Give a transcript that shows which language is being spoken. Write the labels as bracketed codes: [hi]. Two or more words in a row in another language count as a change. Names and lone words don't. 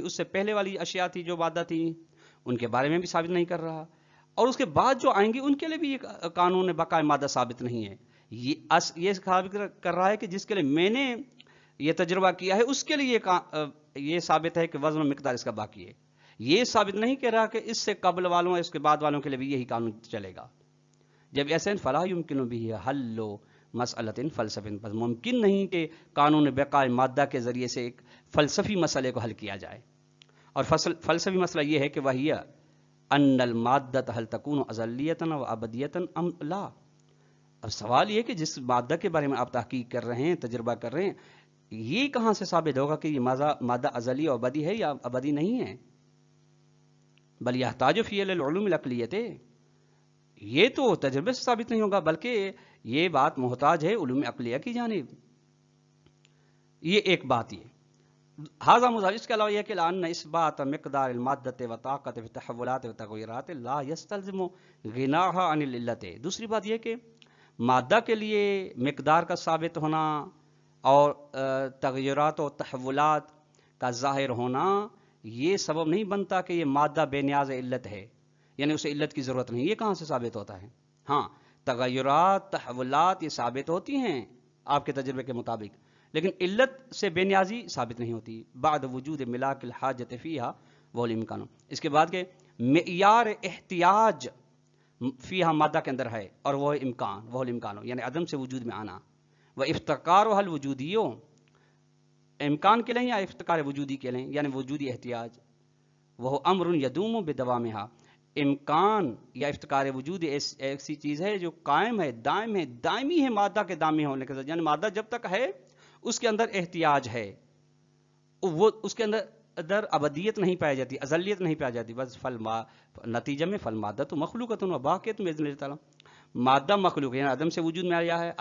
[ur] اس سے پہلے والی اشیاء تھی جو مادہ تھی ان کے بارے میں بھی ثابت نہیں کر رہا، اور اس کے بعد جو آئیں گی ان کے لیے بھی یہ قانون بقاء مادہ ثابت نہیں ہے، یہ ثابت کر رہا ہے کہ جس کے لیے میں نے یہ تجربہ کیا ہے اس کے لیے یہ ثابت ہے کہ وزن و مقدار اس کا باقی ہے، یہ ثابت نہیں کر رہا کہ اس سے قبل والوں اور اس کے بعد والوں کے لیے بھی یہی قانون چلے گا۔ جب ایسے [ar] فلا یمکن [ur] بھی حل مسئلۃ فلسفی، بس ممکن نہیں کہ قانون بقاء مادہ کے ذریعے سے ایک فلسفی مسئلے کو حل کیا جائے، اور فلسفی مسئلہ یہ ہے کہ وہی [ar] ان المادۃ هل تکون ازلیۃ و ابدیۃ ام لا، [ur] اب سوال یہ کہ جس مادہ کے بارے میں آپ تحقیق کر رہے ہیں، تجربہ کر رہے ہیں، یہ کہاں سے ثابت ہوگا کہ یہ مادہ ازلی اور ابدی ہے یا ابدی نہیں ہے؟ [ar] بل یحتاج فی العلوم العقلیۃ، [ur] یہ تو تجربے سے ثابت نہیں ہوگا بلکہ یہ بات محتاج ہے علوم عقلیہ کی جانب، یہ ایک بات یہ [ar] ہاذا مضاف، [ur] اس کے علاوہ یہ کہ [ar] لأن اثبات مقدار المادۃ و طاقت و تحولات و تغیرات لا یستلزم غناها عن العلت، [ur] دوسری بات یہ کہ مادہ کے لیے مقدار کا ثابت ہونا اور تغیرات و تحولات کا ظاہر ہونا یہ سبب نہیں بنتا کہ یہ مادہ بے نیاز علت ہے، یعنی اسے علت کی ضرورت نہیں، یہ کہاں سے ثابت ہوتا ہے؟ ہاں تغیرات تحولات یہ ثابت ہوتی ہیں آپ کے تجربے کے مطابق، لیکن علت سے بے نیازی ثابت نہیں ہوتی. [ar] بعد وجود ملاک الحاجت فیہا وہ الامکان، [ur] اس کے بعد کہ معیار احتیاج فیہا مادہ کے اندر ہے اور وہ امکان، [ar] وہ الامکان [ur] یعنی عدم سے وجود میں آنا. [ar] وہ افتقار و حل وجودیوں، [ur] امکان کے لیں یا افتقار وجودی کے لیں یعنی وجودی احتیاج. [ar] وہ امر یدوم بدوامہا، [ur] امکان یا افتقار وجود ایسی چیز ہے جو قائم ہے، دائم ہے، دائمی ہے مادہ کے دائمی ہونے کے ساتھ. یعنی مادہ جب تک ہے اس کے اندر احتیاج ہے، وہ اس کے اندر ابدیت نہیں پائی جاتی، ازلیت نہیں پائی جاتی. بس نتیجہ میں [ar] فل مادہ تو مخلوقۃ و باقیۃ باذن اللہ تعالیٰ، [ur] مادہ مخلوق یعنی عدم سے وجود میں آیا ہے.